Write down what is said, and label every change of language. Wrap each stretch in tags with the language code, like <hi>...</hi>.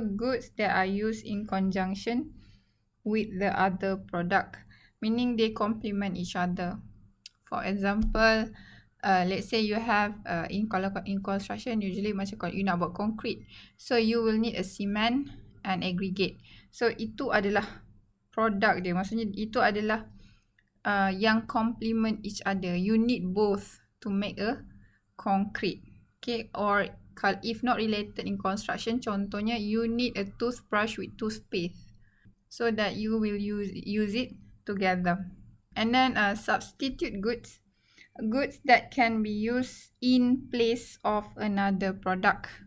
<en>Goods that are used in conjunction with the other product, meaning they complement each other. For example, let's say you have in construction, usually</en> <ms>macam kalau</ms> <en>you</en> <ms>nak buat</ms> <en>concrete, so you will need a cement and aggregate.</en> <ms>So itu adalah produk dia, maksudnya itu adalah yang</ms> <en>complement each other. You need both to make a concrete. Okay, or if not related in construction, contohnya you need a toothbrush with toothpaste so that you will use it together. And then substitute goods, goods that can be used in place of another product.</en>